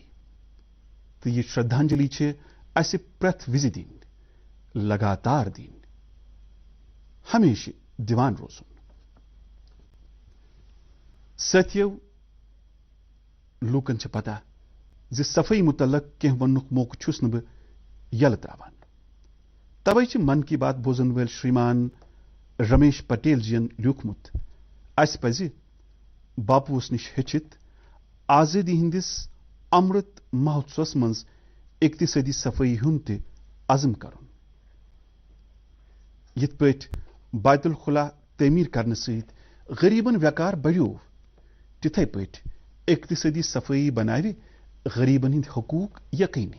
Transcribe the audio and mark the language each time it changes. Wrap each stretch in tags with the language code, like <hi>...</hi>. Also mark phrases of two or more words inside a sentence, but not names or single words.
<ks>تہٕ یہِ شرٛدھانجلی چھِ اَسہِ پرٛٮ۪تھ وِزِ دِنۍ لگاتار دِنۍ ہمیشہِ دِوان روزُن. سٲتھیو لوٗکن چھِ پتہ زِ صفٲیی متعلق کینٛہہ وننُک موقعہٕ چھُس نہٕ بہٕ یلہٕ تراوان. توے چھِ من کی بات بوزن وٲلۍ شریمان رمیش پٹیل جین لیوٗکھمُت اَسہِ پزِ باپوٗوس نِش ہیٚچھِتھ آزٲدی ہٕنٛدِس امرت مہوتسوس منٛز اقتصٲدی صفٲیی ہُنٛد تہِ عزم کرُن. یِتھ پٲٹھۍ بیت الخلا تعمیٖر کرنہٕ سۭتۍ غریبن ویکار بڑیو تِتھے پٲٹھۍ اقتصٲدی صفٲیی بناوِ غریبن ہٕنٛدۍ حقوٗق یقینی.</ks>